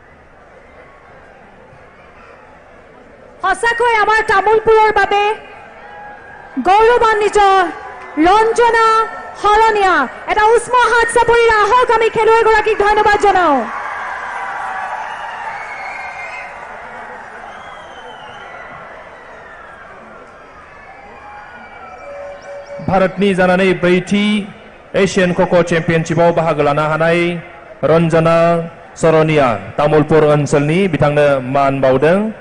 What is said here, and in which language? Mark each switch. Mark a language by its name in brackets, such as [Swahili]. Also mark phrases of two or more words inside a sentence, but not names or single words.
[Assamese] সঁচাকৈ আমাৰ তামুলপুৰৰ বাবে গৌৰৱান্বিত ৰঞ্জনা শৰণীয়া এটা উষ্ম হাত চাপৰি আহক আমি খেলুৱৈগৰাকীক ধন্যবাদ জনাওঁ [Bodo] भारतनि जानानै ब्रैथि एशियान ख'ख' चेम्पियनशिपआव बाहागो लानो हानाय रन्जना शरणीया तामुलपुर ओनसोलनि बिथांनो मान बावदों